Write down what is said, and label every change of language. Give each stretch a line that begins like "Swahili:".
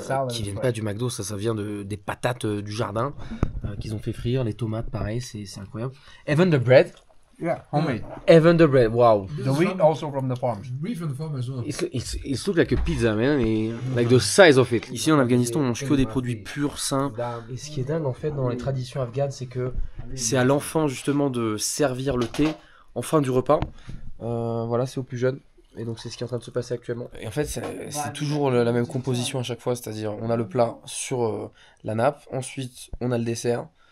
French: Qui viennent pas du McDo, ça vient des patates du jardin qu'ils ont fait frire, les tomates pareil, c'est incroyable.
English: Even the bread. Yeah, homemade. Even the bread, wow. The wheat also from the farms. Wheat from the farm as well. It's look like a pizza, man, et like the size of it.
French: Ici en Afghanistan, on mange que des produits purs, sains. Et ce qui est dingue en fait dans les traditions afghanes, c'est que c'est à l'enfant justement de servir le thé en fin du repas. Voilà, c'est aux plus jeunes. Et donc c'est ce qui est en train de se passer actuellement. Et en fait c'est toujours la même composition à chaque fois, c'est-à-dire on a le plat sur la nappe, ensuite on a le dessert.